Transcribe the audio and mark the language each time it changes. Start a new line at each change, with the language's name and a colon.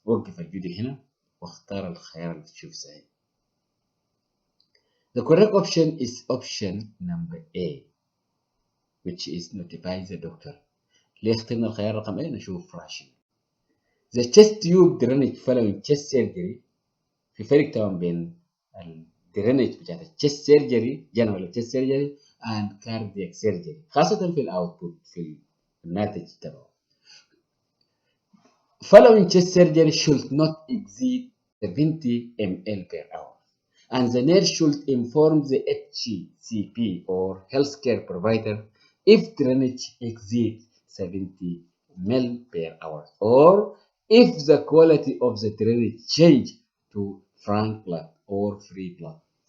Arabic: وقف الفيديو هنا واختار الخيار اللي تشوف سعيد.
English: The correct option is option number A, which is notify the doctor.
Arabic: ليه اخترنا الخيار رقم A؟ نشوف rational.
English: The chest tube drainage following chest surgery.
Arabic: في فرق طبعا بين الدرينج بتاعت الchest surgery
English: general chest surgery and cardiac surgery
Arabic: خاصة في الاوتبوت في الناتج تبعه.
English: Following chest surgery should not exceed 70 ml per hour. And the nurse should inform the HCP or healthcare provider if drainage exceeds 70 ml per hour or if the quality of the drainage change to frank blood or free blood.